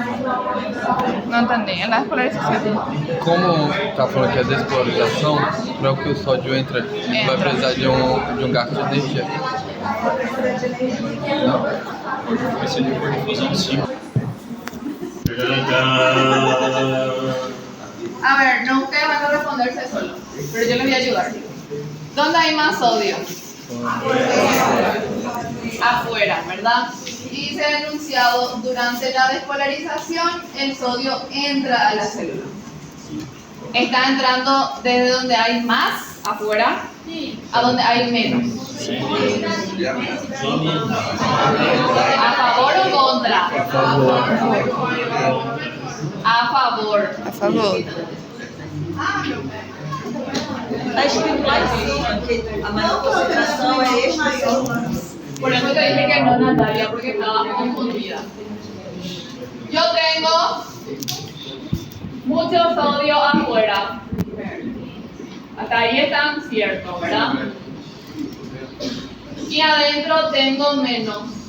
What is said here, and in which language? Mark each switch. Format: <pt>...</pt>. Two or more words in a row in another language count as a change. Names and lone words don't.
<es>No entendí, en la despolarización.</es> <pt>Como tá falando que é despolarização, para que o sódio entra, ele vai precisar de um gasto de energia. Não? Vai ser depois de fusão sim.</pt> <es>A ver, no ustedes van a responderse solo, pero yo les voy a ayudar. ¿Dónde hay más sodio? Afuera, ¿verdad? Y dice el enunciado, durante la despolarización el sodio entra a la célula. ¿Está entrando desde donde hay más, afuera, a donde hay menos? ¿A favor o contra? A favor. A favor.</es> <pt>Está escrito lá em cima que a maior concentração é este sodio.</pt> <es>Por eso te dije que no, Natalia, porque estaba confundida. Yo tengo mucho sodio afuera. Hasta ahí están ciertos, ¿verdad? Y adentro tengo menos.</es>